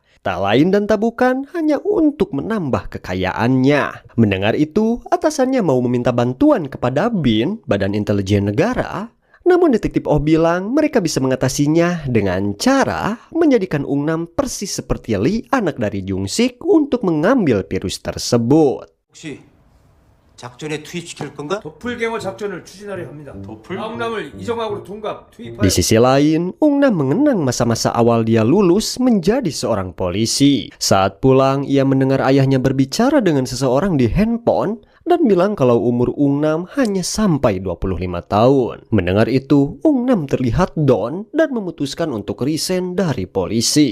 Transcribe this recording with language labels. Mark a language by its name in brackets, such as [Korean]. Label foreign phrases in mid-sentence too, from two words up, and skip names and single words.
[Indonesian] Tak lain dan tak bukan, hanya untuk menambah kekayaannya. Mendengar itu, atasannya mau meminta bantuan kepada BIN, Badan Intelijen Negara. Namun Detektif Oh bilang mereka bisa mengatasinya dengan cara menjadikan Ung Nam persis seperti Lee, anak dari Jung-sik, untuk mengambil virus tersebut. [Korean] 혹시 작전에 투입시킬 건가? 도플갱어 작전을 추진하려 합니다. 아웅남을 이정학으로 둔갑 투입하여. [Indonesian] Di sisi lain, Ung Nam mengenang masa-masa awal dia lulus menjadi seorang polisi. Saat pulang, ia mendengar ayahnya berbicara dengan seseorang di handphone dan bilang kalau umur Ung Nam hanya sampai 25 tahun. Mendengar itu, Ung Nam terlihat down dan memutuskan untuk resign dari polisi.